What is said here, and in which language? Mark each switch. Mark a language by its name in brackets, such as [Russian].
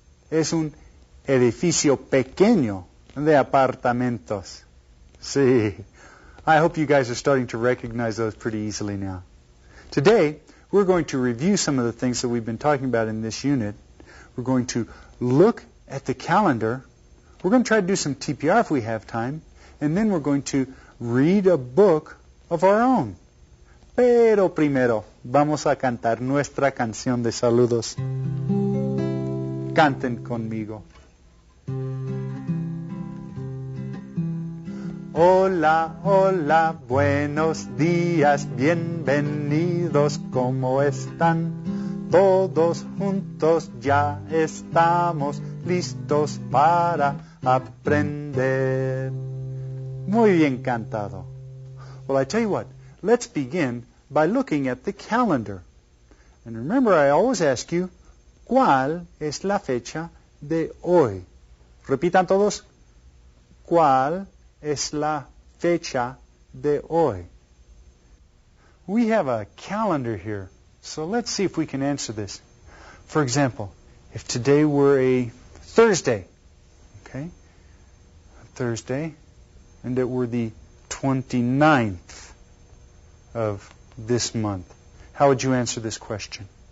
[Spanish] Es un edificio pequeño de apartamentos. Sí. [English] I hope you guys are starting to recognize those pretty easily now. Today, we're going to review some of the things that we've been talking about in this unit. We're going to look at the calendar. We're going to try to do some TPR if we have time. And then we're going to read a book of our own. [Spanish] Pero primero, vamos a cantar nuestra canción de saludos. Canten conmigo. Hola, hola, buenos días, bienvenidos, ¿cómo están? Todos juntos ya estamos listos para aprender. Muy bien cantado. [English] Well, I tell you what, let's begin by looking at the calendar. And remember, I always ask you, [Spanish] ¿cuál es la fecha de hoy? Repitan todos, ¿cuál es la fecha de hoy? [English] We have a calendar here, so let's see if we can answer this. For example, if today were a Thursday, okay, Thursday, and it were the 29th of this month, how would you answer this question?